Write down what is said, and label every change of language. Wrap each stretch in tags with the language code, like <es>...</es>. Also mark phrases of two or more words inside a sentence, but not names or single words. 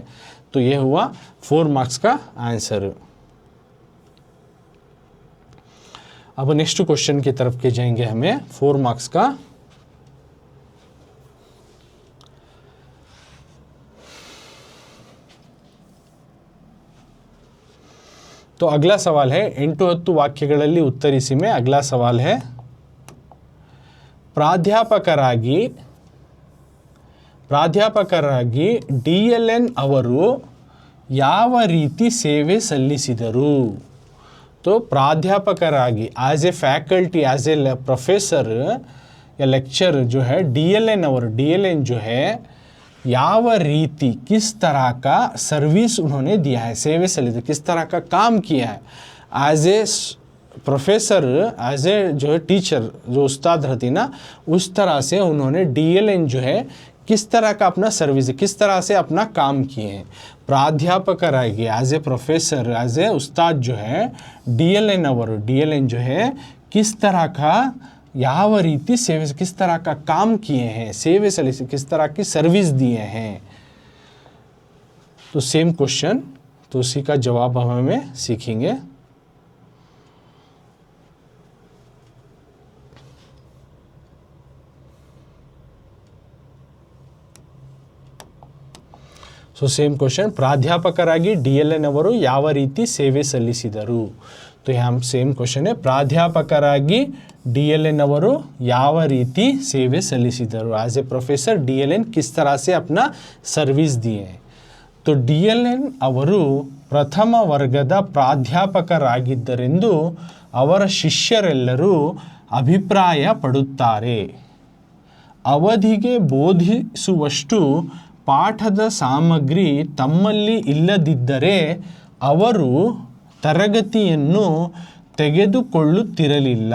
<hi>तो ये हुआ 4 मार्क्स का आंसर। अब</hi> <en>next question</en> <hi>की तरफ के जाएंगे हमें 4 मार्क्स का। तो अगला सवाल है 8 10</hi> <kn>ವಾಕ್ಯಗಳಲ್ಲಿ ಉತ್ತರಿಸಿ</kn> <hi>में अगला सवाल है,</hi> <kn>ಪ್ರಾಧ್ಯಾಪಕರಾಗಿ DLN ಅವರು ಯಾವ ರೀತಿ ಸೇವೆ ಸಲ್ಲಿಸಿದರು?</kn> <hi>तो प्राध्यापकरागी</hi> <en>as a faculty, as a professor</en> <hi>या लेक्चर जो है DLN जो है</hi> <kn>ಯಾವ ರೀತಿ</kn> <hi>किस तरह का सर्विस उन्होंने दिया है,</hi> <kn>ಸೇವೆ ಸಲಿತ</kn> <hi>किस तरह का काम किया है</hi> <en>as a professor, as a</en> <hi>जो है टीचर, जो उस्ताद रहती ना, उस तरह से उन्होंने DLN जो है किस तरह का अपना सर्विस, किस तरह से अपना काम किए हैं। प्राध्यापकरागी</hi> <en>as a professor, as a</en> <hi>उस्ताद जो है DLN जो है किस तरह का</hi> <kn>ಯಾವ ರೀತಿ ಸೇವೆ,</kn> <hi>किस तरह का काम किए हैं,</hi> <kn>ಸೇವೆ ಸಲಿಸಿ</kn> <hi>किस तरह की सर्विस दिए हैं। तो</hi> <en>same question,</en> <hi>तो उसी का जवाब हम हमें सीखेंगे।</hi> <en>so same question,</en> <kn>ಪ್ರಾಧ್ಯಾಪಕರಾಗಿ DLN ಅವರು ಯಾವ ರೀತಿ ಸೇವೆ ಸಲ್ಲಿಸಿದರು?</kn> <hi>तो यहाँ</hi> <en>same question</en> <kn>है, प्राध्यापकरागी DLN ಅವರು ಯಾವ ರೀತಿ ಸೇವೆ ಸಲ್ಲಿಸಿದರು?</kn> <en>as a professor</en> <hi>DLN किस तरह से अपना सर्विस दिए।</hi> <kn>तो DLN ಅವರು ಪ್ರಥಮ ವರ್ಗದ ಪ್ರಾಧ್ಯಾಪಕರಾಗಿದ್ದರೆಂದು ಅವರ ಶಿಷ್ಯರೆಲ್ಲರೂ ಅಭಿಪ್ರಾಯ ಪಡುತ್ತಾರೆ. ಅವಧಿಗೆ ಬೋಧಿಸುವಷ್ಟು ಪಾಠದ ಸಾಮಗ್ರಿ ತಮ್ಮಲ್ಲಿ ಇಲ್ಲದಿದ್ದರೆ ಅವರು ತರಗತಿಯನ್ನು ತೆಗೆದುಕೊಳ್ಳುತ್ತಿರಲಿಲ್ಲ.</kn>